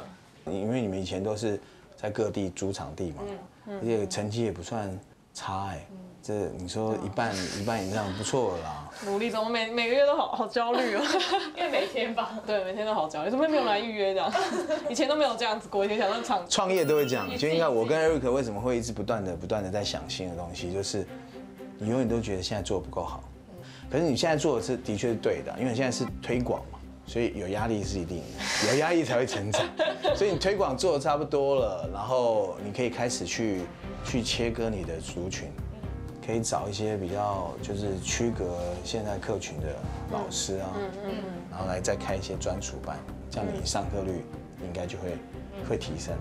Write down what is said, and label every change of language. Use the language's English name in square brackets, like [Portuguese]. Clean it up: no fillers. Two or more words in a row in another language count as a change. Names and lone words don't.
[Chinese] 因為你們以前都是在各地租場地嘛，而且成績也不算差哎。這你說一半以上不錯了啦。努力，怎麼每個月都好焦慮哦？因為每天吧。對，每天都好焦慮，怎麼沒有來預約這樣？以前都沒有這樣子過，以前想到創業都會這樣，就應該我跟 Eric 為什麼會一直不斷的在想新的東西，就是你永遠都覺得現在做得不夠好。可是你現在做的是的確是對的，因為你現在是推廣嘛， 所以有压力是一定的，有压力才会成长。所以你推广做的差不多了，然后你可以开始去切割你的族群，可以找一些比较就是区隔现在客群的老师啊，然后来再开一些专属班，这样你上课率应该就会提升。